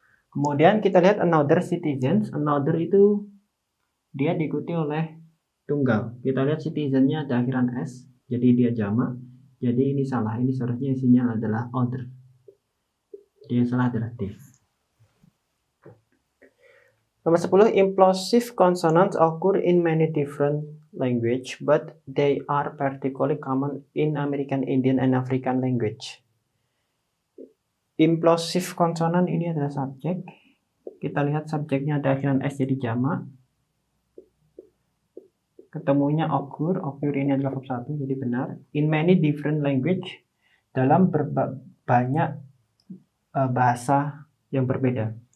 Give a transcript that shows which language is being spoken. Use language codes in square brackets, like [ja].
[id] Kemudian kita lihat another citizens. Another itu dia diikuti oleh tunggal. Kita lihat citizen-nya ada akhiran s, jadi dia jamak. Jadi ini salah. Ini seharusnya isinya adalah other. Dia salah adalah D. [en] Nomor 10, implosive consonants occur in many different language, but they are particularly common in American Indian and African language. [id] Implosive consonant ini adalah subjek. Kita lihat subjeknya ada akhiran s jadi jamak. Ketemunya occur ini adalah verb 1 jadi benar. In many different language, dalam banyak bahasa yang berbeda.